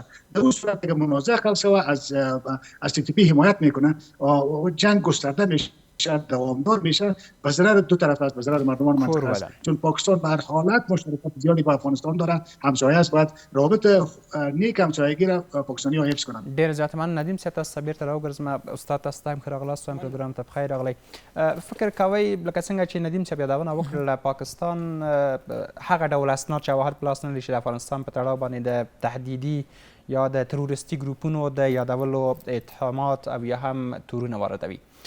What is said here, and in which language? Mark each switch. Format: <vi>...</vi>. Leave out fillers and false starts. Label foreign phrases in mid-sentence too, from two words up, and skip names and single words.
<fa>در اون صورت که منازعه خلق شود از TTP حمایت میکنه و جنگ گسترده میشه، دوامدار میشه، به ضرر دو طرف است، به ضرر مردمان منطقه است. چون پاکستان به هر حالت مشارکت زیادی با افغانستان داره، همسایه است، باید رابط نیک همسایگی را پاکستانی‌ها حفظ کنند.</fa> <ps>ډیر زیات من ندیم صاحب تاسو بیرته راوګرځم. استاد تاسو ته هم ښه راغلاست، هم پروګرام ته بخیر راغلی. فکر کوئ لکه څنګه چې ندیم صاحب یادونه وکړله، پاکستان هغه ډول اسناد شواهد په لاس نه لري چې د افغانستان په تړاو باندې د تهدیدي یا د تروریستي ګروپونو د یادولو اتهامات او یا هم تورونه واردوي.</ps>